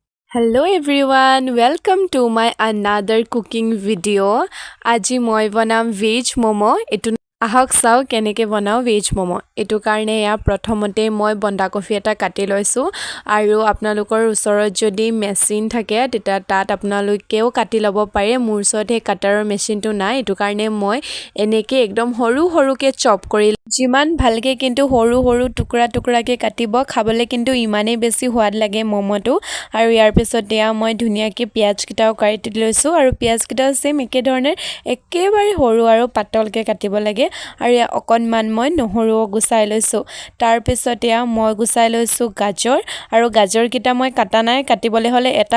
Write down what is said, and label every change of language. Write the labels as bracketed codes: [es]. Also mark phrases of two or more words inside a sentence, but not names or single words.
[en] Hello everyone, welcome to my another cooking video. [as] আজি মই বনাম ভেজ মম. এটু আহক চাওঁ কেনেকৈ বনাওঁ ভেজ মম. এটু কাৰণে য়া প্ৰথমতে মই বন্ধাকবি এটা কাটি লৈছোঁ আৰু আপোনালোকৰ ওচৰত যদি machine থাকে তেতিয়া তাত আপোনালোকেও কাটি ল'ব পাৰে মোৰ চট হে [en] cutter machine [as] টো নাই এটু কাৰণে মই এনেকৈ একদম সৰু সৰুকৈ chop কৰি যিমান ভালকৈ কিন্তু সৰু সৰু টুকুৰা টুকুৰাকৈ কাটিব খাবলৈ কিন্তু ইমানে বেছি সোৱাদ লাগে মম'টো আৰু ইয়াৰ পিছত দিয়া মই ধুনিয়াকে পিয়াজ কিটাও কাটি লৈছো আৰু পিয়াজ কিটাও সেম একে ধৰণে একেবাৰে সৰু আৰু পাতলকে কাটিব লাগে আৰু অকনমান মই নহৰু গুছাই লৈছো তাৰ পিছত মই গুছাই লৈছো গাজৰ আৰু গাজৰ কিটা মই কাটা নাই কাটিবলে হলে এটা